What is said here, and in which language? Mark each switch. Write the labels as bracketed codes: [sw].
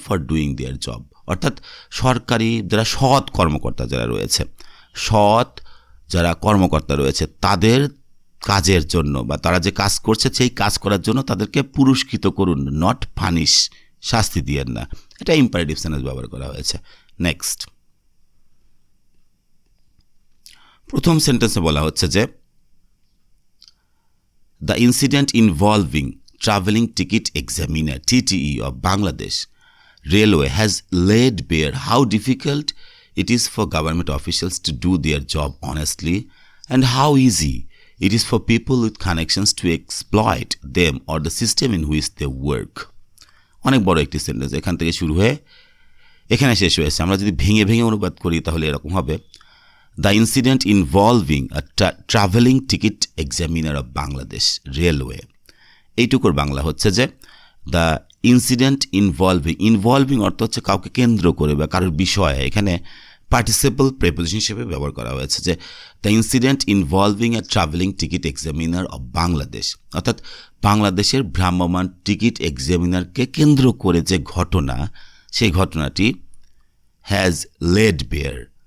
[en] for doing their job, [bn] অর্থাৎ সরকারি যারা সৎ কর্মকর্তা যারা রয়েছে, সৎ যারা কর্মকর্তা রয়েছে তাদের কাজের জন্য বা তারা যে কাজ করছে সেই কাজ করার জন্য তাদেরকে পুরস্কৃত করুন, [en] not punish, [bn] শাস্তি দিয়েন না। এটা ইম্পারেটিভ সেন্স ব্যবহার করা হয়েছে। নেক্সট, প্রথম সেন্টেন্সে বলা হচ্ছে যে [en] The incident involving travelling ticket examiner TTE of Bangladesh Railway has laid bare how difficult it is for government officials to do their job honestly and how easy it is for people with connections to exploit them or the system in which they work. [bn] অনেক বড় একটি sentence, এখান থেকে শুরু হয়ে এখানে শেষ হয়েছে। আমরা যদি ভেঙে ভেঙে অনুবাদ করি তাহলে এরকম হবে [en] The incident involving a travelling ticket examiner of Bangladesh railway. [bn] এইটুকুর Bangla হচ্ছে যে [en] the incident involving [bn] অর্থ হচ্ছে কাউকে কেন্দ্র করে বা কারোর বিষয়ে, এখানে পার্টিসিপল প্রেপোজিশন হিসেবে ব্যবহার করা হয়েছে যে [en] the incident involving a travelling ticket examiner of Bangladesh, [bn] অর্থাৎ বাংলাদেশের ভ্রাম্যমাণ টিকিট এক্সামিনারকে কেন্দ্র করে যে ঘটনা, সেই ঘটনাটি [en] Has laid bare.